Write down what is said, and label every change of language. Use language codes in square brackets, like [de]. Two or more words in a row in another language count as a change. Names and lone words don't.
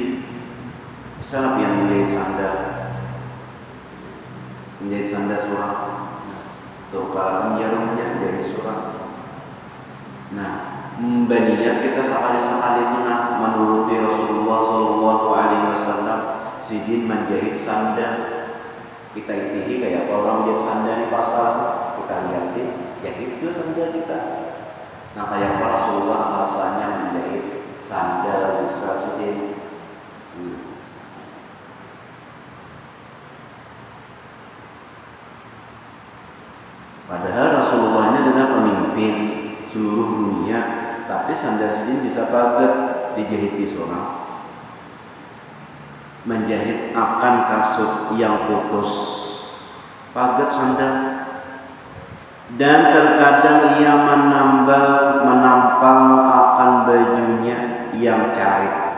[id] Siapa yang menjahit sandal? Menjahit sandal surah. Tuh para penjarumnya menjahit surah. [bjn] Nah, berniat kita sekali-sekali itu menuruti Rasulullah [ar] صلى الله عليه وسلم [bjn] sidin menjahit sandal. Kita itihi kayak orang jahit sandal di pasar, kita lihatin jahit juga sandal kita. Nah, kayak Rasulullah rasanya menjahit sandal bisa sidin. Padahal Rasulullah ini adalah pemimpin seluruh dunia, tapi sandal sidin bisa pagat dijahiti seorang. Menjahit akan kasut yang putus, pagat sandal. [id] Dan terkadang ia menampal akan bajunya yang carik.